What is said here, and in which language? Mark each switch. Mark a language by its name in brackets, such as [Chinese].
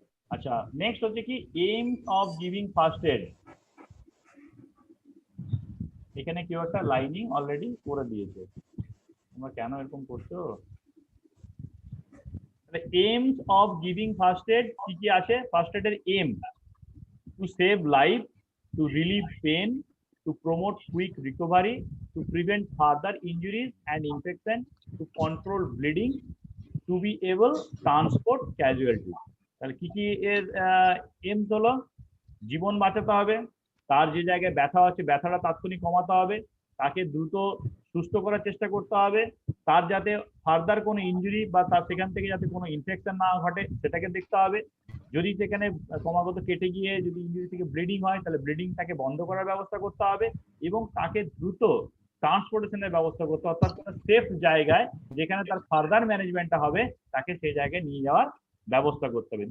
[Bangla] আচ্ছা, নেক্সট হচ্ছে কি aims of giving first aid. এখানে কেউ একটা লাইনিং অলরেডি করে দিয়েছে, তোমরা কেন এরকম করছো? Aims of giving first aid কি কি আছে? ফার্স্ট এড এর M [English] To save life, to relieve pain, to promote quick recovery, to prevent further injuries and infection, to control bleeding, to be able transport casualty. [Bangla] তাহলে কি কি এর M হলো? জীবন বাঁচাতে হবে, তার যে জায়গায় ব্যথা আছে ব্যথাটা তাৎক্ষণিক কমাতে হবে, তাকে দ্রুত সুস্থ করার চেষ্টা করতে হবে, তার যাতে ফার্দার কোনো ইনজুরি বা তার সেখান থেকে যাতে কোনো ইনফেকশন না ঘটে সেটাকে দেখতে হবে। যদি সেখানে ক্রমাগত কেটে গিয়ে যদি ইনজুরি থেকে ব্লিডিং হয় তাহলে ব্লিডিংটাকে বন্ধ করার ব্যবস্থা করতে হবে এবং তাকে দ্রুত ট্রান্সপোর্টেশনের ব্যবস্থা করতে হবে, অর্থাৎ কোনো সেফ জায়গায় যেখানে তার ফার্দার ম্যানেজমেন্টটা হবে তাকে সেই জায়গায় নিয়ে যাওয়ার ব্যবস্থা করতে হবে।